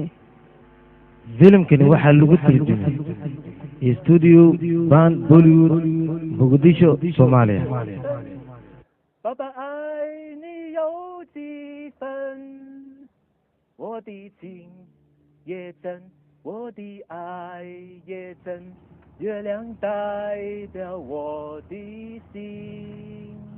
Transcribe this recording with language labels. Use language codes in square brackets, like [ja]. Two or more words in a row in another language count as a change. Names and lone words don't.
[so] filimkani waxaa lagu turjumay studio ban bollywood muqdisho soomaaliya [zh] 爸爸爱你有几分，我的情也真，我的爱也真，月亮代表我的心。